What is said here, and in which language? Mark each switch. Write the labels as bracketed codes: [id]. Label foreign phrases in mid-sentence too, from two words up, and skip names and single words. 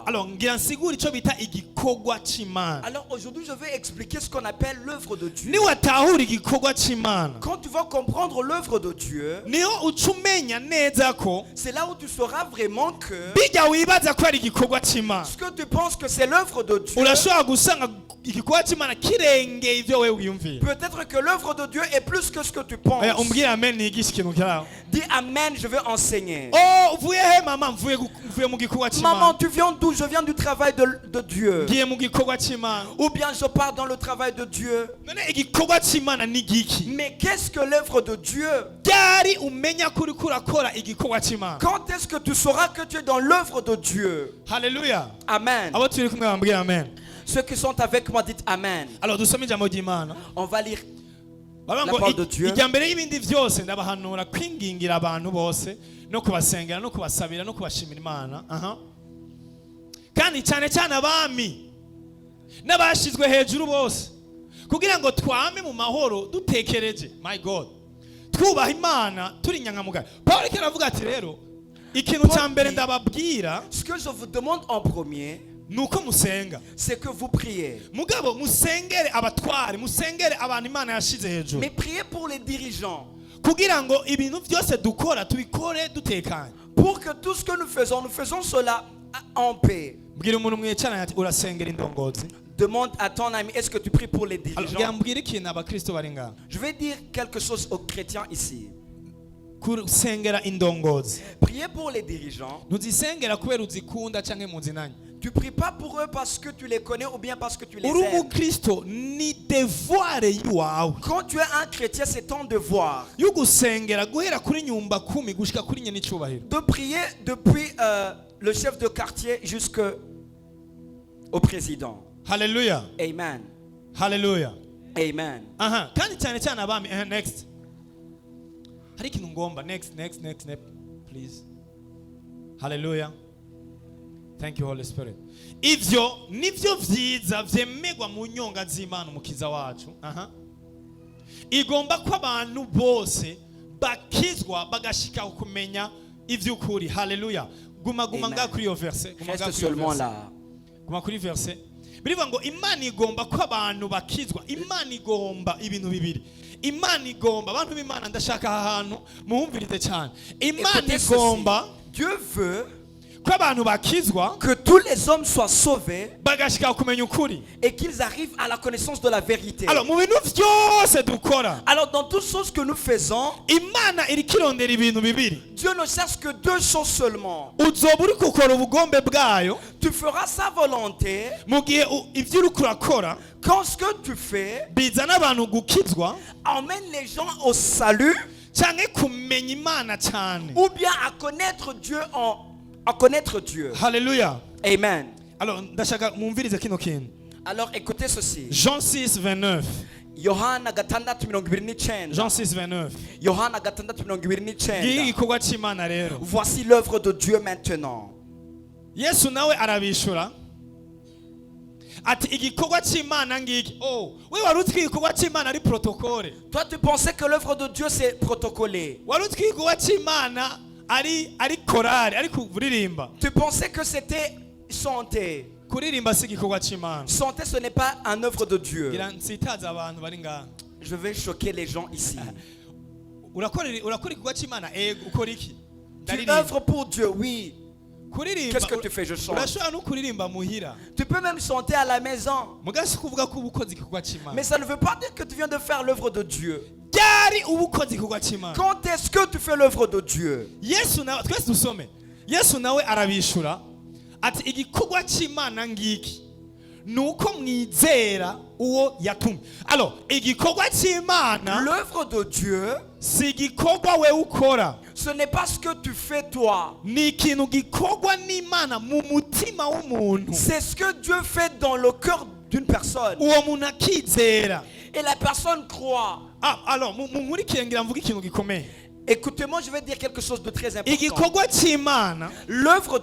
[fr] Alors aujourd'hui je vais expliquer ce qu'on appelle l'œuvre de Dieu. Quand tu vas comprendre l'œuvre de Dieu, c'est là où tu sauras vraiment que ce que tu penses que c'est l'œuvre de Dieu, [rn] igikorwa cy'Imana kirengeye ivyo wewe wiyumvira. [fr] Peut-être que l'œuvre de Dieu est plus que ce que tu penses. [rn] Umbwire amen nigisha ikintu kiraho. [fr] Dis amen, je vais enseigner. [rn] Oh, uvuye he mama? Mvuye mu gikorwa cy'Imana. [fr] Maman, tu viens d'où? Je viens du travail de Dieu. [rn] Ngiye mu gikorwa cy'Imana. [fr] Ou bien je pars dans le travail de Dieu. [rn] None igikorwa cy'Imana ni giki? [fr] Mais qu'est-ce que l'œuvre de Dieu? [rn] Byari umenya kuri kurakora igikorwa cy'Imana. [fr] Quand est-ce que tu sauras que tu es dans l'œuvre de Dieu? Hallelujah. Amen. [rn] Abo turi kumwe bambwire amen. [fr] Ceux qui sont avec moi, dites amen. [rn] Alors dusome ijambo ry'Imana. [fr] On va lire la parole de Dieu. [rn] Ijya mbere y'ibindi byose ndabahanura kwingingira abantu bose no kubasengera no kubasabira no kubashimira Imana. Kandi cyane cyane abami n'abashizwe hejuru bose kugira ngo twame mu mahoro dutekereje. [en] My God. [rn] Twubaha Imana turi nyangamugayo. Paul kiravuga ati rero ikintu cya mbere ndababwira, [fr] ce que je vous demande en premier, [rn] nuko musenga, [fr] c'est que vous priez. [rn] Mugabo musengere abatware, musengere abantu Imana yashize hejuru. [fr] Mais priez pour les dirigeants. [rn] Kugira ngo ibintu byose dukora tubikore dutekanye. [fr] Pour que tout ce que nous faisons cela en paix. [rn] Bwira umuntu mwicaranye ati urasengera indongozi. [fr] Demande à ton ami, est-ce que tu pries pour les dirigeants? [rn] Yambwira ikintu abakristo bari ngaho. [fr] Je vais dire quelque chose aux chrétiens ici. [rn] Kusengera indongozi. [fr] Priez pour les dirigeants. [rn] Ntuzisengera kubera uzikunda canke muzinanye. [fr] Tu pries pas pour eux parce que tu les connais ou bien parce que tu les [rn] Uri [fr] aimes. [rn] umukristo ni devoir yiwawe. [fr] Quand tu es un chrétien, c'est ton devoir [rn] Yo gusengera guhera kuri nyumba 10 gushika kuri nyene icubahiro. [fr] de prier depuis le chef de quartier jusqu'au président. Hallelujah. Amen. Hallelujah. Amen. [rn] Kandi cyane cyane abami. Next. Hari ikintu ngomba. [en] Next, please. Hallelujah. Thank you, Holy Spirit. [rn] Ivyo nivyo vyiza vyemegwa mu nyonga z'Imana umukiza wacu. Igomba ko abantu bose bakizwa bagashika kumenya ivy'ukuri. Hallelujah. Guma nga kuri yo verse. [fr] Reste seulement là. [rn] Guma kuri verse. Birivuga ngo Imana igomba ko abantu bakizwa. Imana igomba ibintu bibiri. Imana igomba abantu b'Imana ndashaka ahantu muhumvirize cyane. Imana igomba, [fr] Dieu veut que tous les hommes soient sauvés et qu'ils arrivent à la connaissance de la vérité. Alors dans toutes choses que nous faisons, Dieu ne cherche que deux choses seulement. Tu feras sa volonté quand ce que tu fais emmène les gens au salut ou bien à connaître Dieu à connaître Dieu. Hallelujah. Amen. Alors écoutez ceci. Jean 6, 29. [rn] Yohana 6:29. [fr] Jean 6, 29. [rn] Yohana 6:29. [fr] Voici l'œuvre de Dieu maintenant. [rn] Yesu nawe arabishura ati igikorwa cy'Imana ngiki. Oh, we warutwi igikorwa cy'Imana ari protocole. [fr] Toi tu pensais que l'œuvre de Dieu c'est protocolé. [rn] Warutwi igikorwa cy'Imana ari korari ari kuririmba. [fr] Tu pensais que c'était chanter. [rn] Kuririmba si igikorwa cy'Imana. [fr] Chanter ce n'est pas une œuvre de Dieu. [rn] Nsitaza abantu bari ngaha. [fr] Je vais choquer les gens ici. [rn] Urakora igikorwa cy'Imana ukora iki? [fr] Tu œuvres pour Dieu, oui. Qu'est-ce que tu fais? Je chante. Tu peux même chanter à la maison. Mais ça ne veut pas dire que tu viens de faire l'œuvre de Dieu. Quand est-ce que tu fais l'œuvre de Dieu? [rn] Yesu nawe arabishura ati igikorwa cy'Imana ngiki nuko mwizera uwo yatumye. Alors igikorwa cy'Imana, [fr] l'œuvre de Dieu, [rn] si igikorwa we ukora, [fr] ce n'est pas ce que tu fais toi. [rn] Ni ikintu gikorwa n'Imana mu mutima w'umuntu. [fr] C'est ce que Dieu fait dans le cœur d'une personne. [rn] Uwo muntu akizera. [fr] Et la personne croit. [rn] Alors mumurikire ngira mvuga ikintu gikomeye. [fr] Écoutez-moi, je vais dire quelque chose de très important. L'œuvre